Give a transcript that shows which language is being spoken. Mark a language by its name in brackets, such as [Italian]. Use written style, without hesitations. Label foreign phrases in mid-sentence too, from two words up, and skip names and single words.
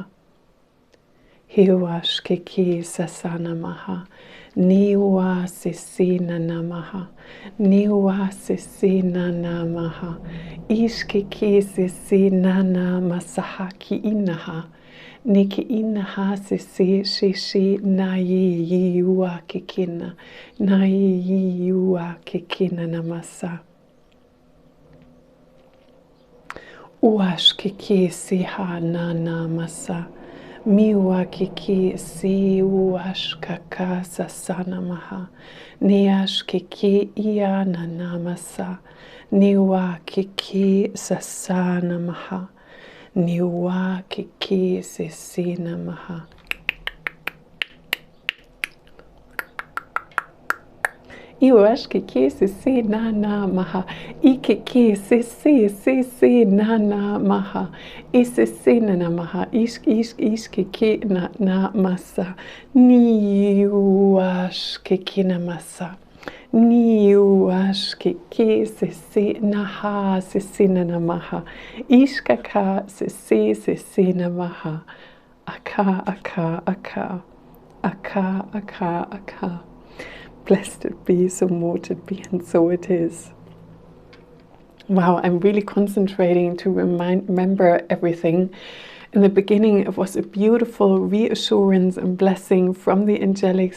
[English] Hiwash kiki sasana maha, Niwa sisi nana maha, Niwa sisi nana maha, Ish kiki sisi nana masaha ki inaha, Niki inaha sisi shishi nayi yiwa kikina, Nayi yiwa kikina namasa. Uash kiki siha nana masa, Miwa kiki si uash kaka sasana maha, Niash kiki iana namasa, Niwa kiki sasana maha, Niwa kiki sisina maha. Iwash kiki sisi nana maha, ikiki sisi nana maha, isisi nana maha, ish kiki na masa, niwash kiki na masa, niwash kiki sisi naha sisi nana maha, ish kaka sisi na maha, aka aka aka aka aka aka. Blessed it be, so mote it be, and so it is. Wow, I'm really concentrating to remember everything. In the beginning, it was a beautiful reassurance and blessing from the Angelics.